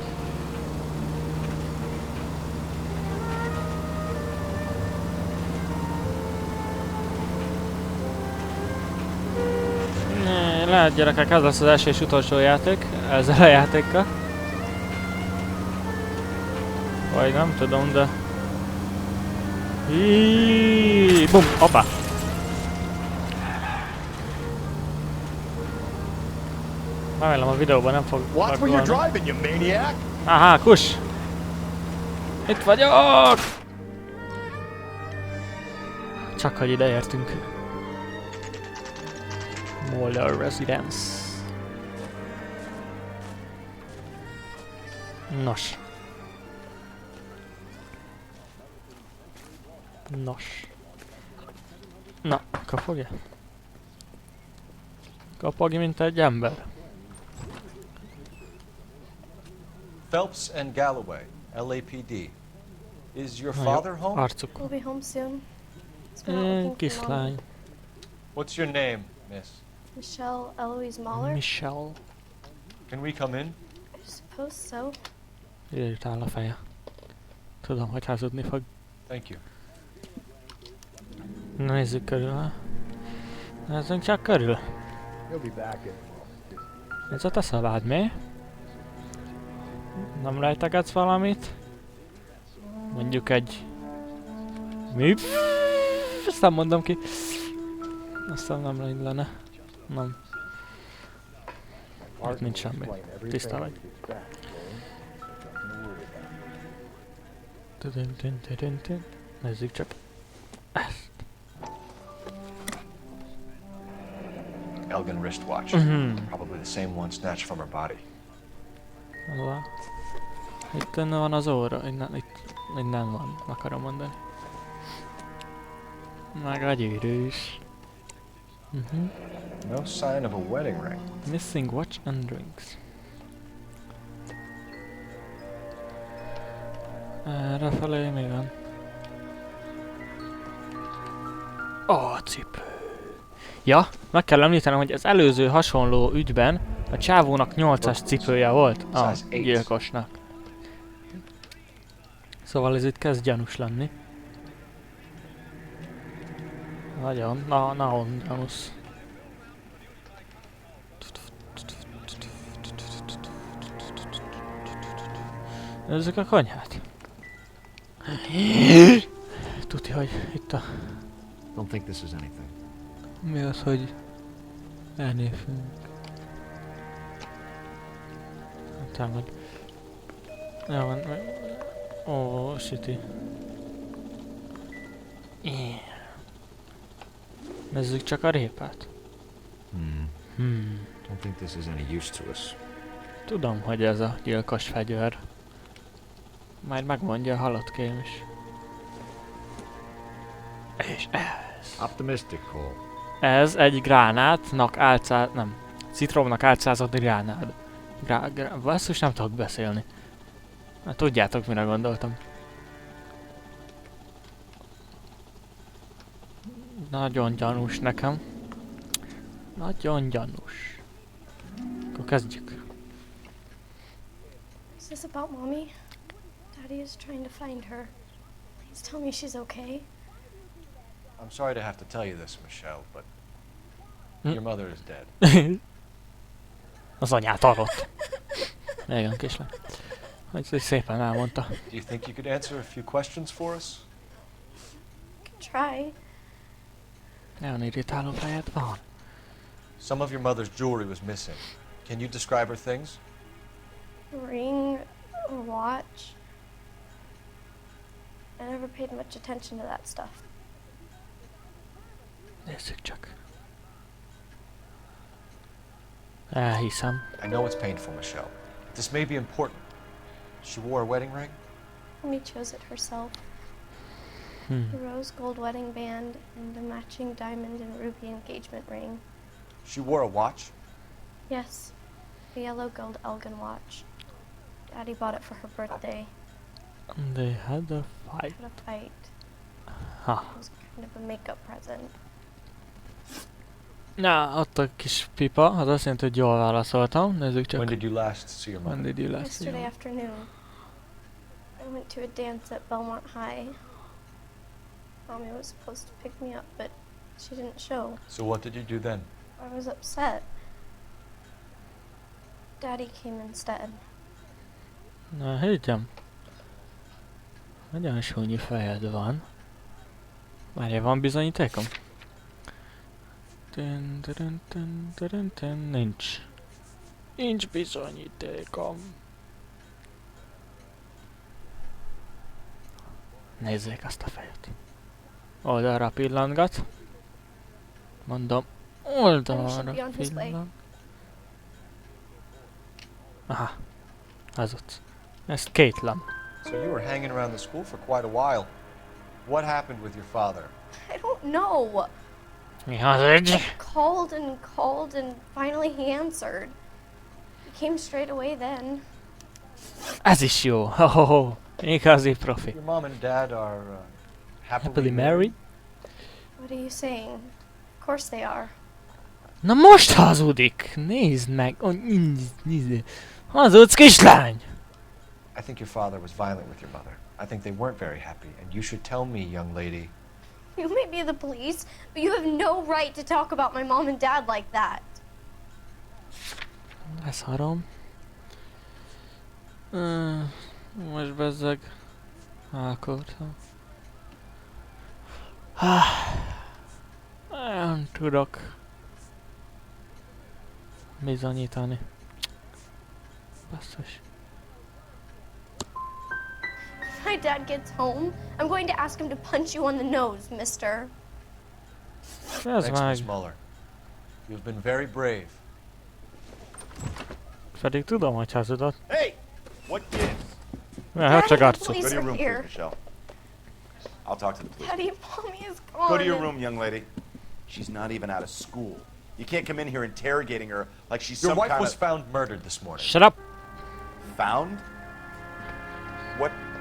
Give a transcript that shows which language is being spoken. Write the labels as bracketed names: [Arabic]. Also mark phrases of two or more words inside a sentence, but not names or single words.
[Hungarian] Lehet gyerekek, ez lesz az első és utolsó játék, ezzel a játékkal. Vagy nem tudom, de... Bum, hoppá! Remélem a videóban nem fog [English] Watch where you're driving, you maniac! [Hungarian] Aha, kus! Itt vagyok! Csak hogy ide értünk. Moller Residence. Nos. Na, kapogja? Kapogj, mint egy ember. [English] Phelps and Galloway, LAPD. Is your father home? [Hungarian] Arcuk. [English] We'll be home soon. He's been out looking for Mom. [Hungarian] Kislány. [English] What's your name, miss? Michelle Eloise Mahler? Michelle. Can we come in? I suppose so. [Hungarian] Ide áll a feje. Tudom, hogy hazudni fog. [English] Thank you. [Hungarian] Na, nézzük körül, ha? Nézzünk csak körül. Ez a te szabád, mi? Nem rejtegetsz valamit? Mondjuk egy... Mi? Ezt nem mondom ki. Aztán nem illene. Nem. Itt nincs semmi. Tiszta vagy. Nézzük csak ezt. [English] Elgin wristwatch. Probably the same one snatched from her body. [Hungarian] Itt van az óra, innen van, akarom mondani. Meg a gyűrű is. [English] No sign of a wedding ring. Missing watch and rings. [Hungarian] Errefelé mi van? Ó, cipő. Ja, meg kell említenem, hogy az előző hasonló ügyben a csávónak 8-as cipője volt a gyilkosnak. Szóval ez itt kezd gyanús lenni. Nagyon, nagyon gyanús. Nézzük a konyhát. Tudja, hogy itt a... [English] Don't think this is anything. [Hungarian] Mi az, hogy elnézünk? Támad. Jó van. Ó, shitty. Nézzük csak a répát. [English] Don't think this is any use to us. [Hungarian] Tudom, hogy ez a gyilkos fegyver. Majd megmondja a halottkém is. És ez. [English] Optimistic, Cole. [Hungarian] Ez egy gránátnak nem. Citromnak álcázott gránát. Basszus, nem tudok beszélni. Hát tudjátok, mire gondoltam. Nagyon gyanús nekem. Nagyon gyanús. Akkor kezdjük. [English] Is this about Mommy? Daddy is trying to find her. Please tell me she's okay. I'm sorry to have to tell you this, Michelle, but your mother is dead. [Hungarian] Az anyát arrott. Igen, kislem. Hogy szépen elmondta. [English] Do you think you could answer a few questions for us? Try. [Hungarian] Nagyon irritáló fejed van. [English] Some of your mother's jewelry was missing. Can you describe her things? A ring, a watch. I never paid much attention to that stuff. [Hungarian] Nézzük csak. Elhiszem. [English] I know it's painful, Michelle. This may be important. She wore a wedding ring? Mommy chose it herself. The rose gold wedding band and a matching diamond and ruby engagement ring. She wore a watch? Yes, a yellow gold Elgin watch. Daddy bought it for her birthday. They had a fight. Had a fight. Ha. It was kind of a makeup present. [Hungarian] Na, ott a kis pipa, az azt jelenti, hogy jól válaszoltam. Nézzük csak. [English] When did you last see your mother? When did you last see Yesterday afternoon. I went to a dance at Belmont High. Mommy was supposed to pick me up, but she didn't show. So what did you do then? I was upset. Daddy came instead. [Hungarian] Na, higgyem. Nagyon súnyi fejed van. Várjál, van bizonyítékom? Nincs. Nincs bizonyítékom. Nézzék azt a fejet. Oldalra pillantgat. Mondom, oldalra pillant. Aha. Az ott. Ez Caitlin. [English] So you were hanging around the school for quite a while. What happened with your father? I don't know. [Hungarian] Mi az egy? [English] Called and finally he answered. He came straight away then. [Hungarian] Ez is jó. Ho-ho-ho. Igazi profi. [English] Your mom and dad are Happily married? What are you saying? Of course they are. [Hungarian] Na most hazudik! Nézd meg! Oh, nézd! Hazudsz, kislány! [English] I think your father was violent with your mother. I think they weren't very happy, and you should tell me, young lady. You may be the police, but you have no right to talk about my mom and dad like that. [Hungarian] Leszarom. Most bezzeg. Elköltem. Nem tudok bizonyítani. Basszus. [English] If my dad gets home, I'm going to ask him to punch you on the nose, mister. [Hungarian] Ez [English] Thanks, [Hungarian] meg. [English] Miss Muller. You've been very brave. [Hungarian] Pedig tudom, hogy hazudott. [English] Hey! What gives? [Hungarian] Hát csak [English] Daddy, the [Hungarian] arcot. [English] police Go to your are room, here. please, Michelle. I'll talk to the police. Daddy, mommy is gone. Go to your room, young lady. She's not even out of school. You can't come in here interrogating her like she's Your some wife kind was of... found murdered this morning. Shut up! Found? What?